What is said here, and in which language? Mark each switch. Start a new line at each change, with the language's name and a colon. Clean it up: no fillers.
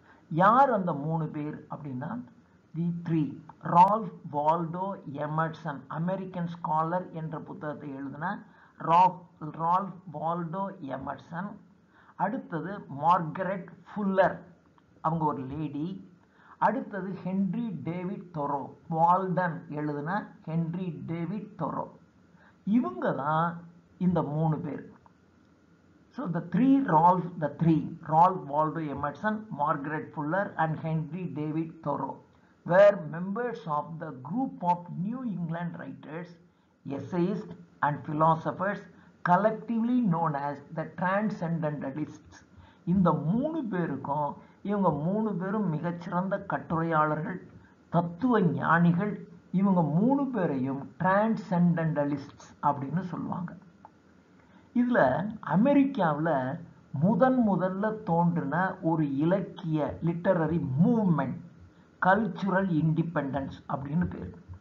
Tamil: யார் அந்த 3 பேர் அப்படின்னா தி 3 Ralph Waldo Emerson, American scholar என்ற புத்தகத்தை எழுதின ரால்ஃப் வால்டோ எமர்சன். அடுத்தது மார்கரெட் ஃபுல்லர், அவங்க ஒரு லேடி. அடுத்தது ஹென்றி டேவிட் தொரோ, வால்டன் எழுதின ஹென்றி டேவிட் தொரோ. இவங்க தான் இந்த 3 பேர்.
English: So the three Ralph Waldo Emerson, Margaret Fuller and Henry David Thoreau were members of the group of New England writers, essayists and philosophers collectively known as the Transcendentalists.
Tamil: இந்த 3 பேருக்கும் இவங்க 3 பேரும் மிகச்சிறந்த கட்டுரையாளர்கள், தத்துவ ஞானிகள். இவங்க 3 பேரையும் டிரான்செண்டன்டலிஸ்ட்ஸ் அப்படின்னு சொல்லுவாங்க. இதில் அமெரிக்காவில் முதல்ல தோன்றின ஒரு இலக்கிய லிட்டரரி மூவ்மெண்ட் கல்ச்சுரல் இண்டிபெண்டன்ஸ் அப்படின்னு பேர்.